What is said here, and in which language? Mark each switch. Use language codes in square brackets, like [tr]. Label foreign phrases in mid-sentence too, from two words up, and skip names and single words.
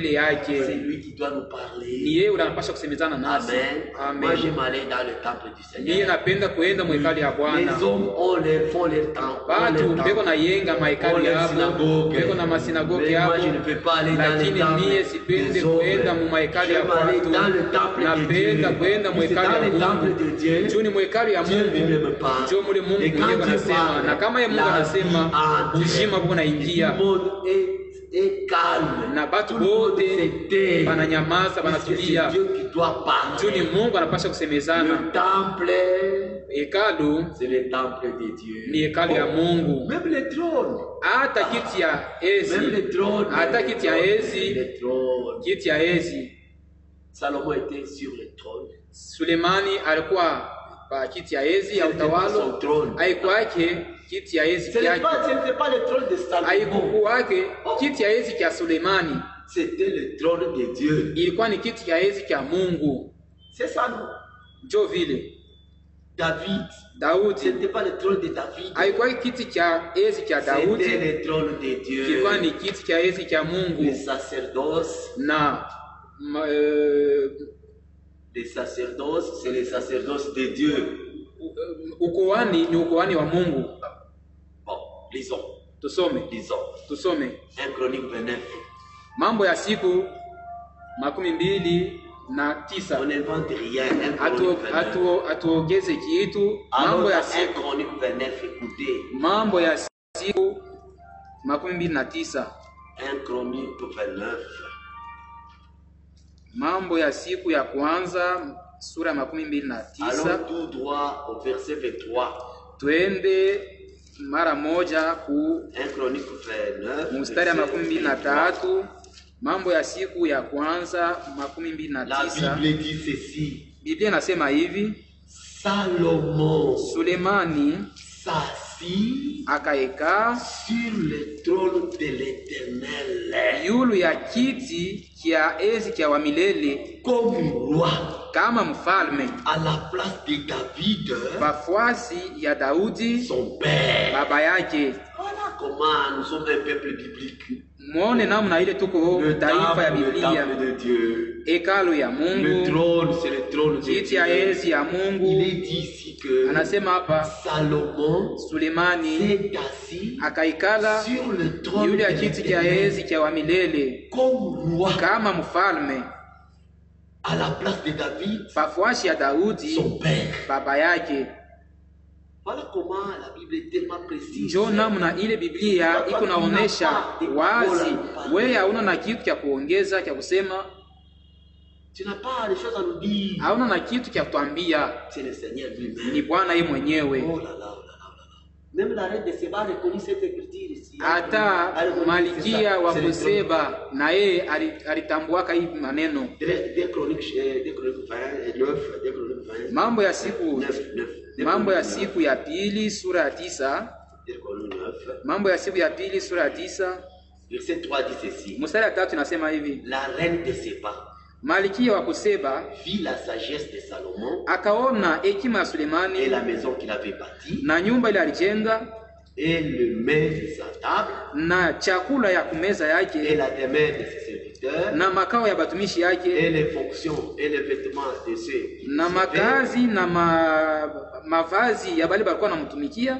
[fr] C'est [sw] yake. [fr] lui qui doit nous [sw] Ni [fr] parler. [sw] yeye unapasha kusemezana nasi. [fr] Amen. Moi, [sw] Amen. [fr] j'aime aller dans le temple du [sw] Niye [fr] Seigneur. [sw] napenda kuenda mu hekalu ya Bwana. [fr] Les hommes font leur temps. [sw] Batu beko na yenga mahekalu yabo, beko na masinagogi [fr] Mais moi, [sw] yabo, [fr] je ne peux pas aller dans le [sw] lakini [fr] temple [sw] niye sipende [fr] des hommes. [sw] kuenda mu mahekalu ya [fr] J'aime aller [sw] watu. [fr] dans le temple de [sw] Napenda [fr] Dieu. [sw] kuenda mu [fr] C'est [sw] hekalu [fr] dans [sw] ya [fr] le temple de [sw] Mungu. [fr] Dieu. [sw] Juu ni mu hekalu ya [fr] Dieu lui-même [sw] Mungu. [fr] parle. [sw] Njoo muli Mungu [fr] Et quand [sw] mwenyewe [fr] Dieu [sw] anasema, [fr] parle, [sw] na kama ye Mungu [fr] la [sw] anasema [fr] vie entre. [sw] uzima buko [fr] Tout [sw] naingia, [fr] le monde est calme. [sw] na batu [fr] Tout le monde [sw] bote [fr] se tait. [sw] bananyamaza, [fr] Parce que c'est [sw] banatulia. [fr] Dieu qui doit [sw] Juu ni [fr] parler. [sw] Mungu anapasha kusemezana. [fr] Le temple, [sw] Hekalu [fr] c'est le temple de Dieu. [sw] ni hekalu ya Mungu. [fr] Même le trône. [sw] Hata kiti ya [fr] Même [sw] ezi, [fr] le trône. [sw] hata kiti ya ezi, [fr] Le trône. [sw] kiti ya ezi. [fr] Salomon était sur le trône. [sw] Sulemani alikuwa pa kiti ya ezi ya [fr] Son [sw] utawalo, [fr] trône. [sw] haikuwake kiti ya ezi [fr] Ce n'était [sw] kyake, [fr] pas le trône de Salomon. [sw] haikuwake kiti ya ezi kya Sulemani, [fr] C'était le trône de Dieu. [sw] ilikuwa ni kiti ya ezi kya Mungu. [fr] C'est ça, non? [sw] Njo vile [fr] David. Ce [sw] Daudi [fr] n'était pas le trône de David. [sw] haikuwa kiti kya ezi kya [fr] C'était [sw] Daudi, [fr] le trône de Dieu. [sw] kilikuwa ni kiti kya ezi kya [fr] Le [sw] Mungu. [fr] sacerdoce. [sw] Na [fr] Le sacerdoce, c'est le sacerdoce de Dieu. [sw] ukuhani ni ukuhani wa Mungu. [fr] Bon, lisons. [sw] Tusome, tusome [fr] 1 Chronique 29. [sw] Mambo ya siku 29. [fr] On n'invente rien. 1 Chronique 29. [sw] Hatuongeze kitu. [fr] Alors, [sw] Mambo ya [fr] dans 1 [sw] siku, [fr] Chronique 29, écoutez. [sw] mambo ya siku 29. [fr] 1 Chronique 29. [sw] Mambo ya siku ya kwanza sura 29. [fr] Allons tout droit au verset 23. [sw] Twende mara moja ku [fr] 1 Chronique 29. [sw] mstari ya [fr] verset [sw] 23. Mambo ya siku ya kwanza [fr] La [sw] 29. [fr] Bible dit ceci. [sw] Biblia inasema hivi: [fr] Salomon [sw] Sulemani [fr] s'assit [sw] akaeka [fr] sur le trône de l'Éternel [sw] yulu ya kiti kya ezi kya wa milele [fr] comme roi [sw] kama mfalme, [fr] à la place de David, [sw] bafuasi ya Daudi [fr] son père. [sw] baba yake. [fr] Voilà comment nous sommes un peuple biblique. [sw] Mwone namna ile tuko [fr] Le [sw] taifa ya [fr] temple [sw] Biblia, [fr] de Dieu. [sw] hekalu ya [fr] Le [sw] Mungu, [fr] trône, c'est le trône de [sw] kiti ya [fr] Dieu. [sw] ezi ya [fr] Il est [sw] Mungu. [fr] dit ici que [sw] Anasema hapa [fr] Salomon [sw] Sulemani [fr] s'est assis [sw] akaikala [fr] sur le trône [sw] yule [fr] de [sw] ya kiti kya [fr] l'Éternel [sw] ezi kya wa milele [fr] comme roi [sw] kama mfalme, [fr] à la place de David, [sw] bafuasi ya Daudi [fr] son père. [sw] baba yake. [fr] Voilà comment la Bible est tellement précise. [sw] Njo namna ile Biblia iko naonesha wazi, wewe hauna na kitu cha kuongeza cha kusema. [fr] Tu n'as pas des choses à nous dire. [sw] hauna na kitu cha kutuambia. [fr] C'est le Seigneur lui-même. [sw] Ni Bwana yeye mwenyewe. [fr] Oh là là, oh là là, oh là là. Même la reine de Séba a reconnu cette écriture ici. [sw] Hata Malkia wa Kuseba na yeye alitambuaka hii maneno. [fr] Des Chroniques 9, [sw] Mambo ya siku 9. Mambo ya siku ya pili sura ya 9. Mambo ya siku ya pili sura ya 9. [fr] Verset 3 dit ceci. [sw] Mstari wa 3 inasema hivi. [fr] La reine de Séba [sw] Malkia wa Kuseba [fr] vit la sagesse de Salomon [sw] akaona hekima ya Sulemani [fr] et la maison qu'il avait bâtie [sw] na nyumba ile alijenga [fr] et le mets de sa table [sw] na chakula ya kumeza [fr] et [sw] yake [fr] la demeure de ses serviteurs [sw] na makao ya batumishi [fr] et [sw] yake [fr] les fonctions et les vêtements de ceux qui [sw] na makazi na mavazi ya bali balikuwa namtumikia